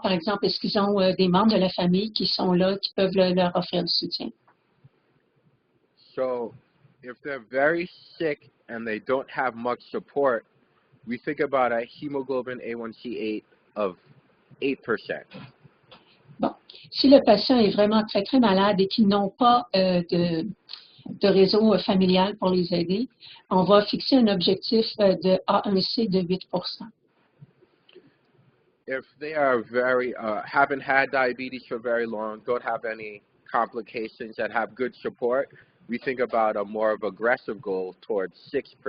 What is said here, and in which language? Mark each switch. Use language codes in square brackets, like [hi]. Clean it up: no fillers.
[fr] Par exemple, est-ce qu'ils ont des membres de la famille qui sont là, qui peuvent leur offrir du soutien? [en] So if they're very sick and they don't have much support, we think about a hemoglobin A1C of 8%. [fr] Bon, si le patient est vraiment très, très malade et qu'ils n'ont pas de réseau familial pour les aider, on va fixer un objectif de A1C de 8%. [en] If they are haven't had diabetes for very long, don't have any complications, and have good support, we think about a more of aggressive goal towards 6%.